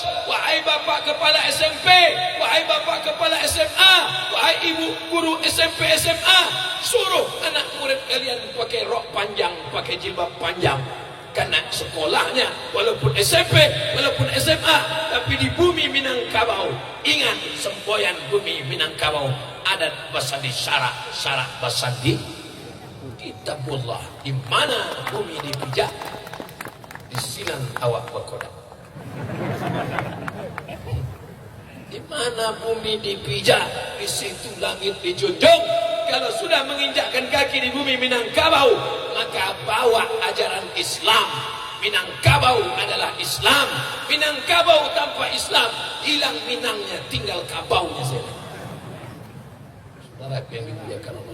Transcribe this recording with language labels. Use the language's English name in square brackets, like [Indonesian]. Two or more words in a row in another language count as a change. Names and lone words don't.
[Indonesian] Wahai bapak kepala SMP, wahai bapak kepala SMA, wahai ibu guru SMP SMA, suruh anak murid kalian pakai rok panjang, pakai jilbab panjang. Karena sekolahnya walaupun SMP, walaupun SMA, tapi di bumi Minangkabau. Ingat, semboyan bumi Minangkabau, [Minangkabau] adat basandi syarak basandi kitabullah. [Indonesian] Di mana bumi dipijak, disilang awak berkodam. Di mana bumi dipijak, di situ langit dijunjung. Kalau sudah menginjakkan kaki di bumi Minangkabau, maka bawa ajaran Islam. Minangkabau adalah Islam. Minangkabau tanpa Islam, hilang Minangnya, tinggal kabaunya saja. Saudara yang dimuliakan Allah.